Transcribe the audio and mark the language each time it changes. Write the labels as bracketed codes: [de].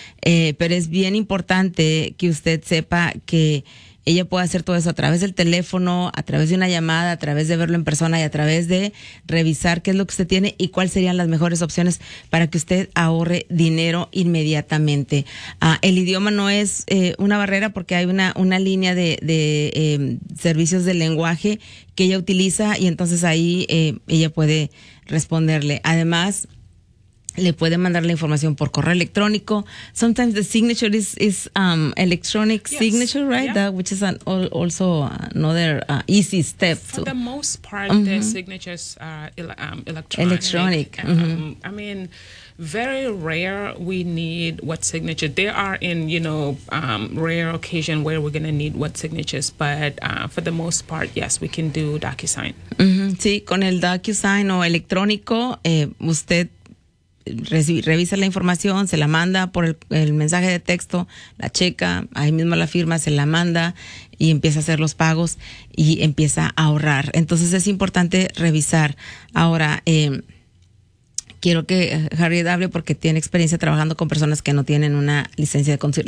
[es] Pero es bien importante que usted sepa que ella puede hacer todo eso a través del teléfono, a través de una llamada, a través de verlo en persona y a través de revisar qué es lo que usted tiene y cuáles serían las mejores opciones para que usted ahorre dinero inmediatamente. El idioma no es una barrera, porque hay una línea de servicios de lenguaje que ella utiliza, y entonces ahí ella puede responderle. Además, le puede mandar la información por correo electrónico. [en] Sometimes the signature is electronic, yes. Signature, right? Yeah. That, which is also another easy step. For the most part, mm-hmm. the signatures are electronic. Mm-hmm. I mean, very rare we need wet signature. There are rare occasion where we're going to need wet signatures, but for the most part, yes, we can do DocuSign. Mm-hmm. [es] Sí, con el DocuSign o electrónico, usted revisa la información, se la manda por el mensaje de texto, la checa, ahí mismo la firma, se la manda y empieza a hacer los pagos y empieza a ahorrar. Entonces es importante revisar. Ahora, quiero que Harriet hable porque tiene experiencia trabajando con personas que no tienen una licencia de conducir.